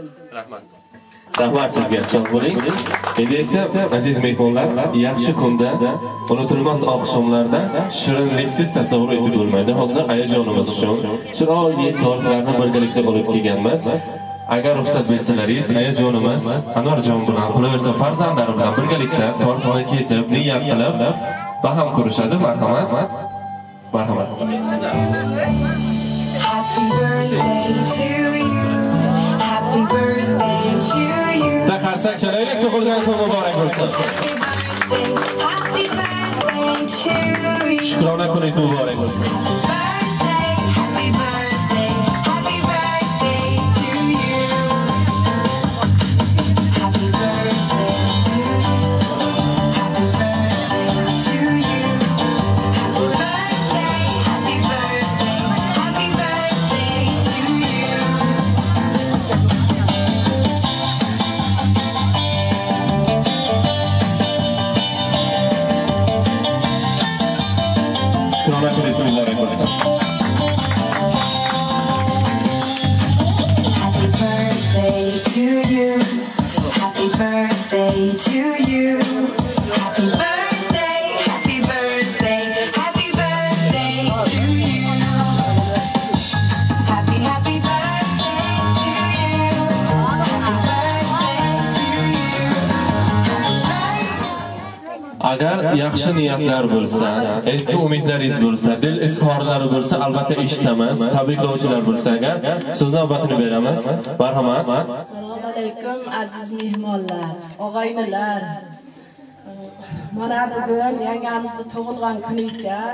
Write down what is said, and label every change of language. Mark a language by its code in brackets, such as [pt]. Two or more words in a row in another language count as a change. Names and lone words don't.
[uz] Rahmat sizga, sog' bo'ling. Endi esa aziz mehmonlar, yaxshi kunda, unutilmas oqshomlarda shirinliksiz tasavvur etib bo'lmaydi. Hozir ayajonimiz uchun chiroyli tortlarni birgalikda olib kelganmiz. Agar ruxsat bersalaringiz, ayajonimiz Anvarjon bilan, qolaversa farzandlari bilan birgalikda tortni kesib, niyat qilib, baham ko'rishadi. Marhamat. Marhamat. [en] Happy birthday to you. Happy birthday to you. [uz] Qarsak chalaylik, tug'ilgan kun muborak bo'lsin. [en] Happy birthday to you. [uz] Shukrona kuningiz muborak bo'lsin. [en] Happy birthday, happy birthday to you. Happy birthday to you. Happy birthday to you. Happy birthday, happy birthday to you. [uz] Shukrona kuningiz muborak bo'lsin. [en] Happy birthday to you. Happy birthday to you. Happy birthday, happy birthday, happy birthday to you. Happy birthday to you. Happy birthday to you. [uz] Agar yaxshi niyatlar bo'lsa, ezgu umidlaringiz bo'lsa, dil izhorlari bo'lsa, albatta eshitamiz. Tabriklovchilar bo'lsa, agar so'z navbatini beramiz. Marhamat. Assalomu alaykum aziz mehmonlar, og'aynilar. Mana bugun yangamizni tug'ilgan kuni ekan.